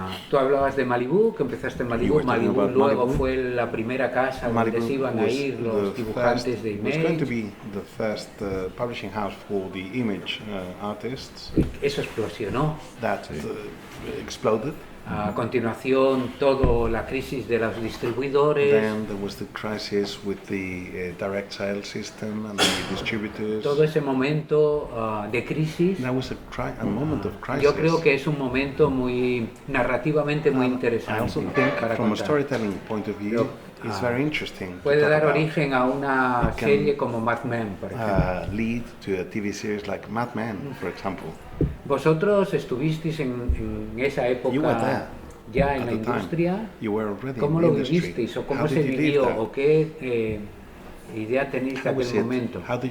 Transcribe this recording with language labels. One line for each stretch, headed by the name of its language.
Spanish: Tú hablabas de Malibu, que empezaste en Malibu. Malibu luego fue la primera casa donde se iban a ir los dibujantes de Image.
English: It was going to be the first publishing house for the Image artists.
Spanish: Eso explosionó.
English: That exploded.
Spanish: A continuación, toda la crisis de los distribuidores.
English: Then there was the crisis with the direct sale system and the distributors.
Spanish: Todo ese momento de crisis.
English: That was a moment of crisis.
Spanish: Yo creo que es un momento muy narrativamente muy interesante.
English: I also think, from a storytelling point of view, it's very interesting.
Spanish: Puede dar origen a una serie como Mad Men, por ejemplo.
English: Lead to a TV series like Mad Men, for example.
Spanish: Vosotros estuvisteis en esa época ya en la industria. ¿Cómo lo vivisteis o cómo se vivió o qué idea tenéis de aquel momento?